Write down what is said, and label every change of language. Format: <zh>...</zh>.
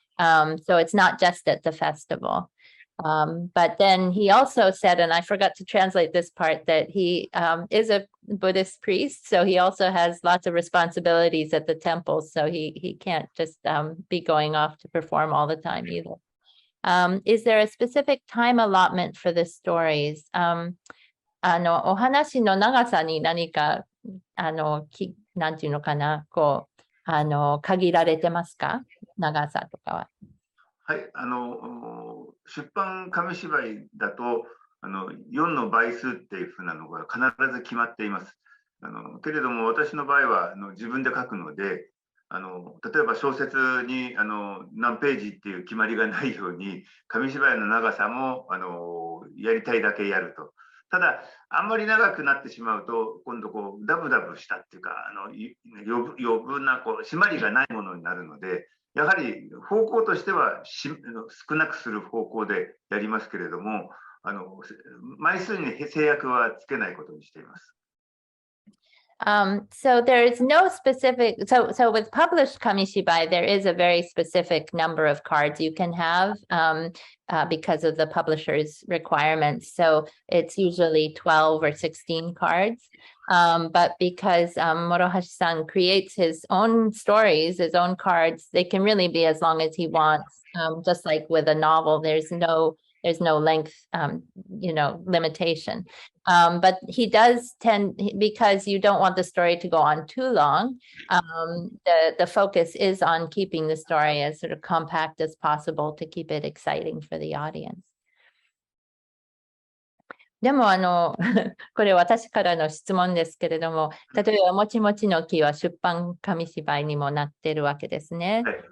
<en>So it's not just at the festival. But then he also said, and I forgot to translate this part, that he is a Buddhist priest, so he also has lots of responsibilities at the temple, so he can't just be going off to perform all the time either. Is there a specific time allotment for the stories?</en> <ja>お話の長さに何かなんていうのかな、こう限られてますか？長さとかは。はい、出版紙芝居だと4の倍数っていうふうなのが必ず決まっています。けれども私の場合は自分で書くので、例えば小説に何ページっていう決まりがないように、紙芝居の長さもやりたいだけやると。ただあんまり長くなってしまうと今度こうダブダブしたっていうか余分なこう締まりがないものになるので、やはり方向としては少なくする方向でやりますけれども、枚数に制約はつけないことにしています。</ja> <en>So there is no specific, so with published Kamishibai, there is a very specific number of cards you can have because of the publisher's requirements. So it's usually 12 or 16 cards. But because Morohashi-san creates his own stories, his own cards, they can really be as long as he wants. Just like with a novel, there's no length, limitation. But he does tend, because you don't want the story to go on too long, the focus is on keeping the story as sort of compact as possible to keep it exciting for the audience.</en> <ja>でもこれ私からの質問ですけれども、例えばもちもちの木は出版紙芝居にもなってるわけですね。</ja>